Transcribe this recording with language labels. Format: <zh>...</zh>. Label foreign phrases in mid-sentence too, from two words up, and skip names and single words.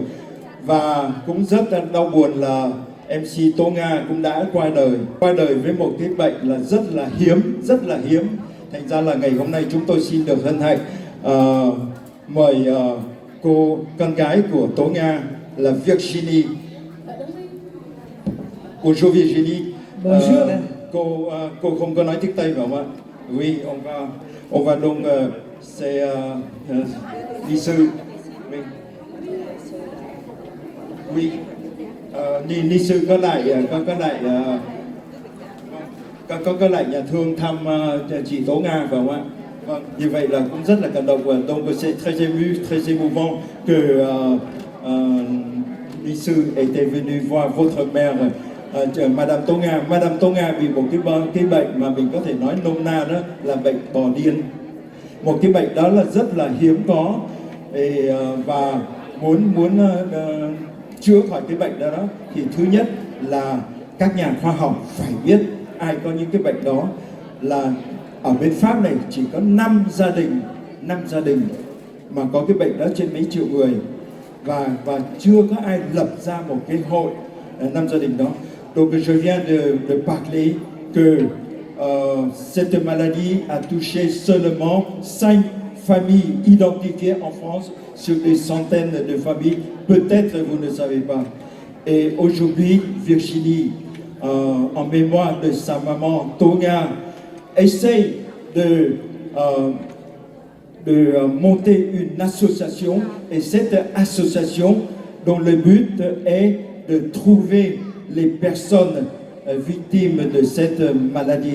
<vi>Và cũng rất là đau buồn là MC Tố Nga cũng đã qua đời với một cái bệnh là rất là hiếm. Thành ra là ngày hôm nay chúng tôi xin được hân hạnh mời cô con gái của Tố Nga là Virginie.</vi> <fr>Bonjour Virginie. Bonjour.</fr> <vi>Cô không có nói tiếng Tây phải không ạ?</vi> <fr>Oui, on va donc c'est</fr> <vi>ni sư.</vi> <fr>Oui.</fr> <vi>Ni sư có lại nhà thương thăm chị Tố Nga phải không ạ? Vâng, như vậy là cũng rất là cảm động.</vi> <fr>Donc c'est très ému, très émouvant que</fr> <vi>ni sư</vi> <fr>était venu voir votre mère, Madame Tố Nga.</fr> <vi>Madame Tố Nga bị một cái bệnh mà mình có thể nói nôm na đó là bệnh bò điên. Một cái bệnh đó là rất là hiếm có, và muốn chữa khỏi cái bệnh đó thì thứ nhất là các nhà khoa học phải biết ai có những cái bệnh đó. Là ở bên Pháp này chỉ có 5 gia đình mà có cái bệnh đó trên mấy triệu người, và chưa có ai lập ra một cái hội 5 gia đình đó.</vi> <fr>Donc je viens de parler que cette maladie a touché seulement 5 familles identifiées en France sur des centaines de familles. Peut-être vous ne savez pas. Et aujourd'hui, Virginie, en mémoire de sa maman Tố-Nga, essaye de monter une association, et cette association dont le but est de trouver les personnes victimes de cette maladie.</fr>